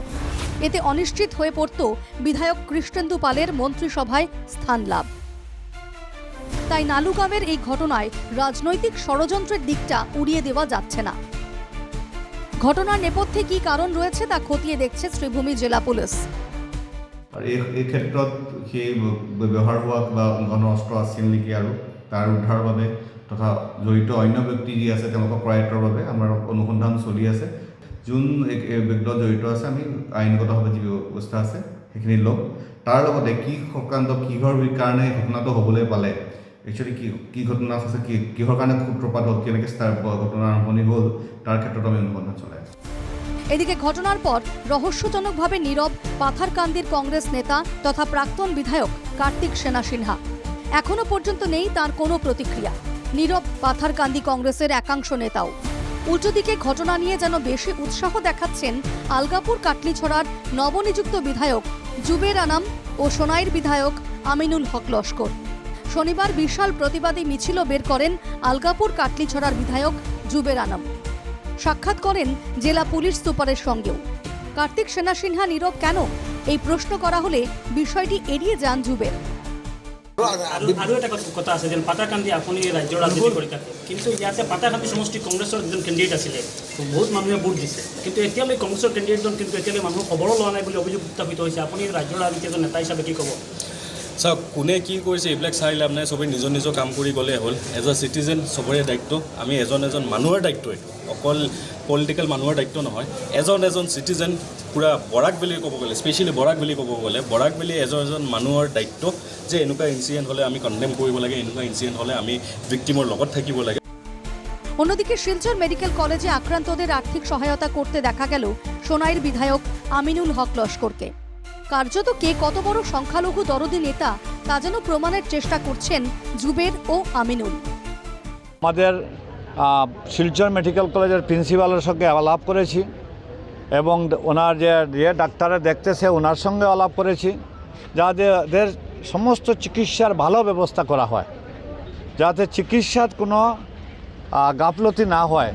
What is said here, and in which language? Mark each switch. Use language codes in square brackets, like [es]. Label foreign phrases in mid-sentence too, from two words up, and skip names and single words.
[bn] এতে অনিশ্চিত হয়ে পড়ত বিধায়ক কৃষ্ণেন্দু পালের মন্ত্রিসভায় স্থান লাভ। তাই নালুগাঁওয়ের এই ঘটনায় রাজনৈতিক ষড়যন্ত্রের দিকটা উড়িয়ে দেওয়া যাচ্ছে না। ঘটনার নেপথ্যে কি কারণ রয়েছে তা খতিয়ে দেখছে শ্রীভূমি জেলা পুলিশ। [as] এই ক্ষেত্ৰত সেই ব্যৱহাৰ হোৱা কিবা অস্ত্ৰ আছিল নেকি আৰু তাৰ উদ্ধাৰৰ বাবে তথা জড়িত অন্য ব্যক্তি যি আছে তেওঁলোকৰ কৰায়ত্বৰ বাবে আমাৰ অনুসন্ধান চলি আছে। যোন ব্যক্তিত জড়িত আছে আমি আইনগতভাৱে যি ব্যৱস্থা আছে সেইখিনি ল'ম। তাৰ লগতে কি সংক্ৰান্ত কিহৰ কাৰণে ঘটনাটো হ'বলৈ পালে, একচুৱেলি কি ঘটনা আছে, কিহৰ কাৰণে সূত্ৰপাত হ'ল, কেনেকৈ ঘটনা আৰম্ভণি হ'ল, তাৰ ক্ষেত্ৰত আমি অনুসন্ধান চলাই আছোঁ। [bn] এদিকে ঘটনার পর রহস্যজনকভাবে নীরব পাথারকান্দির কংগ্রেস নেতা তথা প্রাক্তন বিধায়ক কার্তিক সেনা সিনহা। এখনো পর্যন্ত নেই তার কোনো প্রতিক্রিয়া। নীরব পাথারকান্দি কংগ্রেসের একাংশ নেতাও। উল্টোদিকে ঘটনা নিয়ে যেন বেশি উৎসাহ দেখাচ্ছেন আলগাপুর কাটলিছড়ার নবনিযুক্ত বিধায়ক জুবের আনাম ও সোনাইর বিধায়ক আমিনুল হক লস্কর। শনিবার বিশাল প্রতিবাদী মিছিলও বের করেন আলগাপুর কাটলিছড়ার বিধায়ক জুবের আনাম। সাক্ষাৎ করেন জেলা পুলিশ সুপারের সঙ্গেও। কার্তিক সেনা সিনহা নীরব কেন, এই প্রশ্ন করা হলে বিষয়টি এড়িয়ে যান জুবের। [as] আৰু এটা কথা আছে যে পাথাৰকান্দি আপুনি ৰাজ্যৰ ৰাজনীতি কৰি থাকে, কিন্তু ইয়াতে পাথাৰকান্দি সমষ্টি কংগ্ৰেছৰ যিজন কেণ্ডিডেট আছিলে বহুত মানুহে ভোট দিছে, কিন্তু এতিয়ালৈ কংগ্ৰেছৰ কেণ্ডিডেটজন কিন্তু এতিয়ালৈ মানুহৰ খবৰো লোৱা নাই বুলি অভিযোগ উত্থাপিত হৈছে। আপুনি ৰাজ্যৰ ৰাজনীতি এজন নেতা হিচাপে কি ক'ব? চাওক, কোনে কি কৰিছে এইবিলাক চাই লাভ নাই। চবেই নিজৰ নিজৰ কাম কৰি গ'লে হ'ল। [en] as a citizen [as] চবৰে দায়িত্ব, আমি এজন মানুহৰ দায়িত্ব, এইটো অকল পলিটিকেল মানুহৰ দায়িত্ব নহয়। এজন চিটিজেন পূৰা বৰাক বুলি ক'ব গ'লে, স্পেচিয়েলি বৰাক বুলি ক'ব গ'লে, বৰাক বুলি এজন মানুহৰ দায়িত্ব যে এনেকুৱা ইনচিডেণ্ট হ'লে আমি কণ্ডেম কৰিব লাগে, এনেকুৱা ইনচিডেণ্ট হ'লে আমি ভিক্টিমৰ লগত থাকিব লাগে। [bn] অন্যদিকে শিলচর মেডিকেল কলেজে আক্রান্তদের আর্থিক সহায়তা করতে দেখা গেল সোনাইর বিধায়ক আমিনুল হক লস্করকে। কার্যত কে কত বড় সংখ্যালঘু দরদি নেতা তা যেন প্রমাণের চেষ্টা করছেন জুবের ও আমিনুল। আমাদের শিলচর মেডিকেল কলেজের প্রিন্সিপালের সঙ্গে আলাপ করেছি এবং ওনার যে ডাক্তারে দেখতেছে ওনার সঙ্গে আলাপ করেছি, যাতে এদের সমস্ত চিকিৎসার ভালো ব্যবস্থা করা হয়, যাতে চিকিৎসার কোনো গাফলতি না হয়।